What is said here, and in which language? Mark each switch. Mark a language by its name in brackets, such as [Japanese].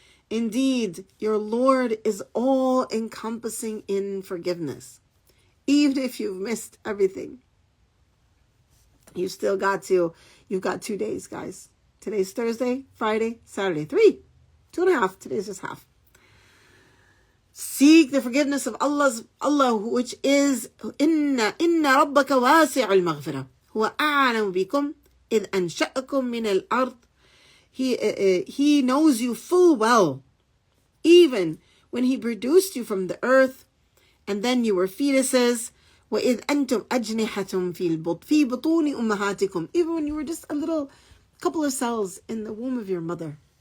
[English] Indeed, your Lord is all-encompassing in forgiveness. Even if you've missed everything, you've got 2 days, guys. Today's Thursday, Friday, Saturday. 3, 2.5. Today's just half. [Arabic] Seek the forgiveness of Allah, which is إِنَّ رَبَّكَ وَاسِعُ الْمَغْفِرَةِ هُوَ أَعْلَمُ بِكُمْ إِذْ أَنْشَأَكُمْ مِنَ الْأَرْضِ. [English] He knows you full well, even when he produced you from the earth, and then you were fetuses. [Arabic] وَإِذْ أَنْتُمْ أَجْنِحَةٌ فِي بُطُونِ أُمَّهَاتِكُمْ. [English] Even when you were just a couple of cells in the womb of your mother.